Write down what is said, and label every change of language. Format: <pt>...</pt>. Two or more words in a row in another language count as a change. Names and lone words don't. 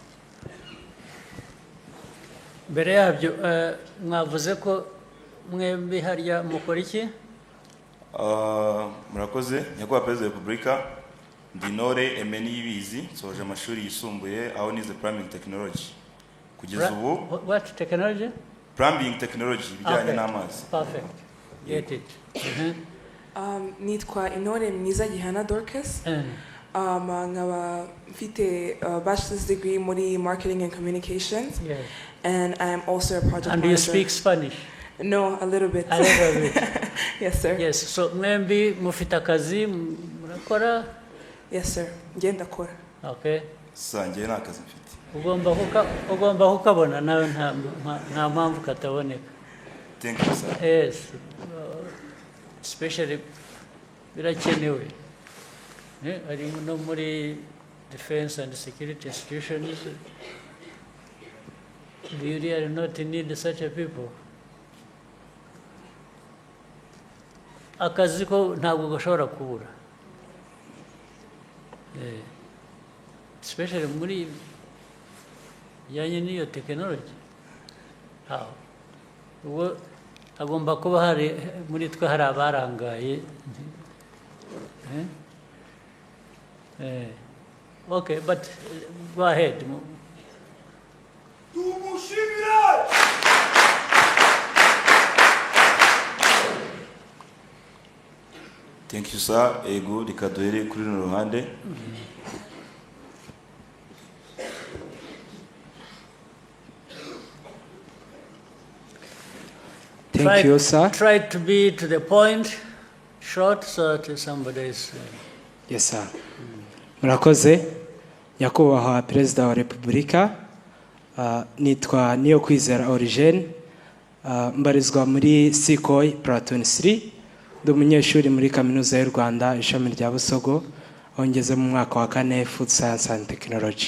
<rw>Mbere yabyo mwavuze ko mwembi harya mukora iki? Murakoze. Nyakubahwa Perezida wa Repubulika, Ndinore Emeni Yibizi, soje amashuri yisumbuye aho nize</rw> <en>plumbing technology.</en> <rw>Kugeza ubu</rw> <en>What technology? Plumbing technology,</en> <rw>bijyanye n'amazi.</rw> <en>Perfect. Get it.</en> <rw>Nitwa Inore Mwiza Gihana Dorcas. Nkaba mfite</rw> <en>bachelor's degree</en> <rw>muri</rw> <en>marketing and communications. Yes. And I am also a project manager. And do you speak Spanish? No, a little bit. A little bit. Yes, sir. Yes.</en> <rw>So mwembi mufite akazi murakora?</rw> <en>Yes, sir.</en> <rw>Ngenda kora.</rw> <en>Okay.</en> <rw>Sangiye n'akazi mfite. Ugomba kukabona nawe nta mpamvu kataboneka.</rw> <en>Thank you, sir. Yes. Especially birakenewe.</en> <rw>Ari no muri</rw> <en>defense and security institutions. Do you really not need such a people?</en> <rw>Akazi ko ntabwo gashobora kubura. Especially muri bijyanye n'iyo technology. Ubwo agomba kuba hari muri twe hari abarangaye.</rw> <en>Okay, but go ahead. Thank you, sir.</en> <rw>Ego rikaduhere kuri runo ruhande.</rw> <en>Thank you, sir. Try to be to the point, short, so that somebody is... Yes, sir.</en> <rw>Murakoze. Nyakubahwa Perezida wa Repubulika, nitwa Niyokwizera Origene, mbarizwa muri Sikoi Platon 3, ndi umunyeshuri muri Kaminuza y'u Rwanda ishami rya Busogo, aho ngeze mu mwaka wa 4</rw> <en>Food Science and Technology.</en>